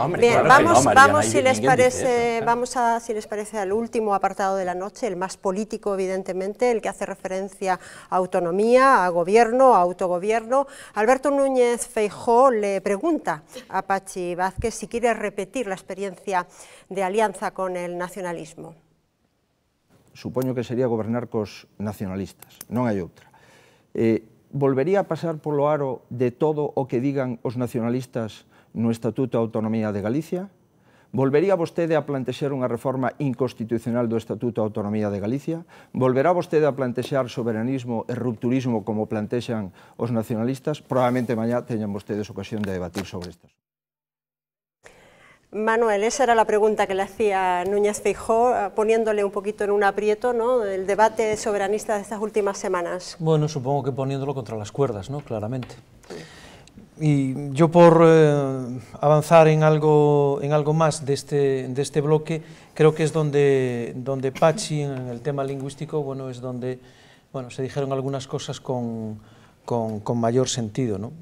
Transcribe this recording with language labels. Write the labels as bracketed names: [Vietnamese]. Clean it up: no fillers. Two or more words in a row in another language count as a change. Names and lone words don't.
[Spanish] Bien, vamos, si les parece, si les parece, al último apartado de la noche, el más político, evidentemente, el que hace referencia a autonomía, a gobierno, a autogobierno. Alberto Núñez Feijóo le pregunta a Pachi Vázquez si quiere repetir la experiencia de alianza con el nacionalismo. [Galician] Supoño que sería gobernar cos nacionalistas, non hai outra. Volvería a pasar polo aro de todo o que digan os nacionalistas no Estatuto de Autonomía de Galicia? Volvería vostede a plantexar unha reforma inconstitucional do Estatuto de Autonomía de Galicia? Volverá vostede a plantexar soberanismo e rupturismo como plantexan os nacionalistas? Probablemente mañá teñan vostedes ocasión de debatir sobre estas. [Spanish] Manuel, esa era la pregunta que le hacía Núñez Feijóo, poniéndole un poquito en un aprieto, ¿no?, del debate soberanista de estas últimas semanas. Bueno, supongo que poniéndolo contra las cuerdas, ¿no?, claramente. Y yo por avanzar en algo más de este bloque, creo que es donde Pachi, en el tema lingüístico, bueno, es donde se dijeron algunas cosas con mayor sentido, ¿no?